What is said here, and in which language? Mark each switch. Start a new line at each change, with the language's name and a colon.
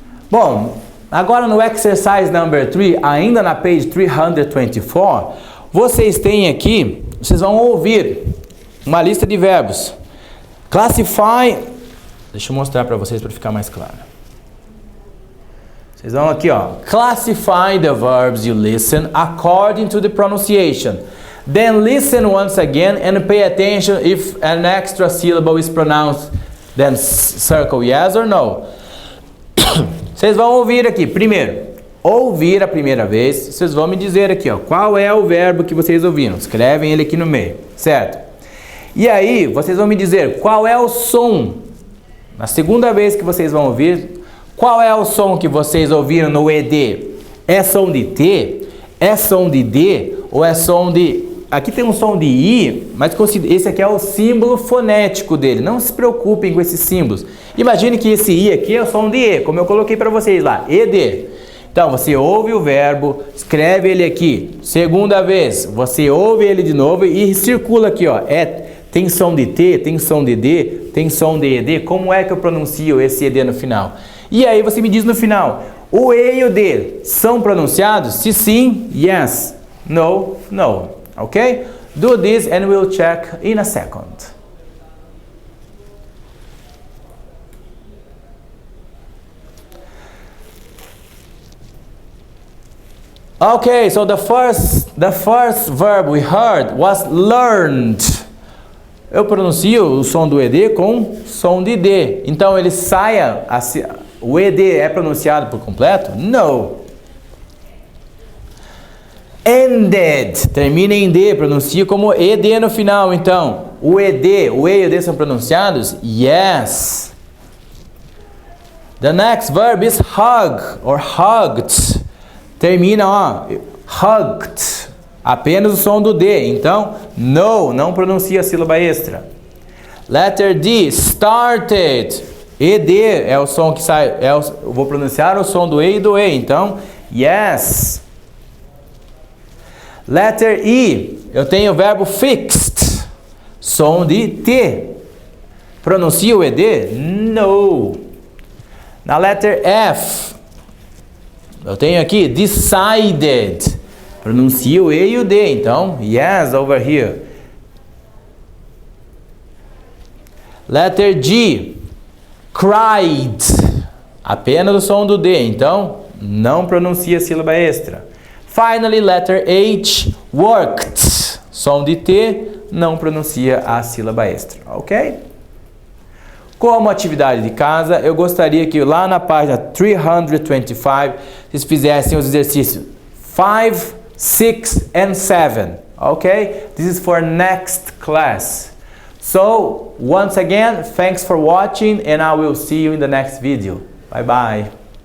Portuguese: Bom, agora no
English: exercise number 3,
Portuguese: ainda na page 324, vocês têm aqui, vocês vão ouvir uma lista de verbos. Classify, deixa eu mostrar para vocês para ficar mais claro. Vocês vão aqui, ó.
English: Classify the verbs you listen according to the pronunciation. Then listen once again and pay attention if an extra syllable is pronounced. Then circle yes or no.
Portuguese: Vocês vão ouvir aqui, primeiro, ouvir a primeira vez, vocês vão me dizer aqui, ó, qual é o verbo que vocês ouviram. Escrevem ele aqui no meio, certo? E aí, vocês vão me dizer qual é o som. Na segunda vez que vocês vão ouvir, qual é o som que vocês ouviram no ED? É som de T? É som de D? Ou é som de... Aqui tem um som de I, mas esse aqui é o símbolo fonético dele. Não se preocupem com esses símbolos. Imagine que esse I aqui é o som de E, como eu coloquei para vocês lá, ED. Então, você ouve o verbo, escreve ele aqui. Segunda vez, você ouve ele de novo e circula aqui, ó. Tem som de T, tem som de D, tem som de ED. Como é que eu pronuncio esse ED no final? E aí você me diz no final, o E e o D são pronunciados? Se sim, yes. No, no. Ok?
English: Do this and we'll check in a second. Okay, so the first verb we heard was learned.
Portuguese: Eu pronuncio o som do ED com som de D. Então ele saia, o ED é pronunciado por completo? No. Ended, termina em D, pronuncia como ED no final. Então, o ED, o E e o D são pronunciados?
English: Yes. The next verb is hug or hugged.
Portuguese: Termina, ó, hugged, apenas o som do D. Então, no, não pronuncia a sílaba extra.
English: Letter D, started.
Portuguese: ED é o som que sai, eu vou pronunciar o som do E e do E. Então, yes. Letter E, eu tenho o verbo fixed, som de T. Pronuncia o ED? No. Na letter F, eu tenho aqui decided. Pronuncia o E e o D. Então, yes,
English: over here.
Portuguese: Letter G, cried. Apenas o som do D. Então, não pronuncia a sílaba extra.
English: Finally, letter H, worked.
Portuguese: Som de T, não pronuncia a sílaba extra. Ok? Como atividade de casa, eu gostaria que lá na página 325 vocês fizessem os exercícios 5, 6 and 7.
English: Okay? This is for next class. So, once again, thanks for watching and I will see you in the next video. Bye bye.